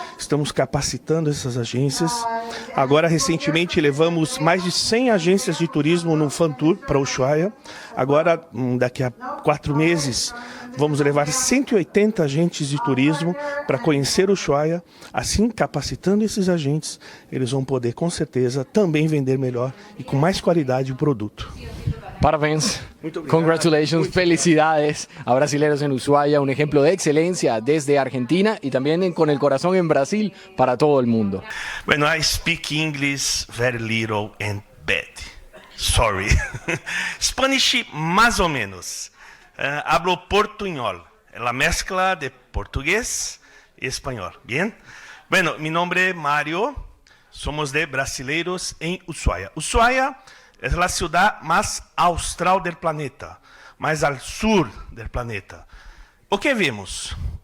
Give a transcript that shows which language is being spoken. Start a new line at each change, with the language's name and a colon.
Portuguese: Estamos capacitando essas agências. Agora, recentemente, levamos mais de 100 agências de turismo num fan tour para Ushuaia. Agora, daqui a 4 meses, vamos levar 180 agentes de turismo para conhecer o Ushuaia. Assim, capacitando esses agentes, eles vão poder, com certeza, também vender melhor e com mais qualidade o produto.
Spanish: Parabéns, congratulations, felicidades a Brasileiros en Ushuaia, un ejemplo de excelencia desde Argentina y también con el corazón en Brasil para todo el mundo. Bueno,
English: I speak English very little and bad.
Spanish: Sorry. Spanish más o menos. Hablo portuñol, la mezcla de portugués y español. Bien. Bueno, mi nombre es Mario. Somos de Brasileiros en Ushuaia. Ushuaia es la ciudad más austral del planeta, más al sur del planeta.
Portuguese: O que vemos?